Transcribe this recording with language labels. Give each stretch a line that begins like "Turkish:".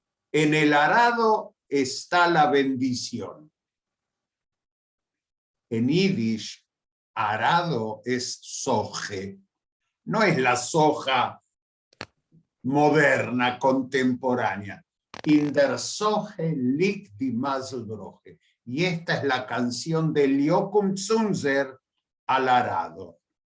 Spanish: En el arado está la bendición. En yiddish, arado es soje. No es la soja moderna, contemporánea.
Yiddish: In der Soche liegt die Maselbroche.
Spanish: Y esta es la canción de Yokum Zunzer al arado.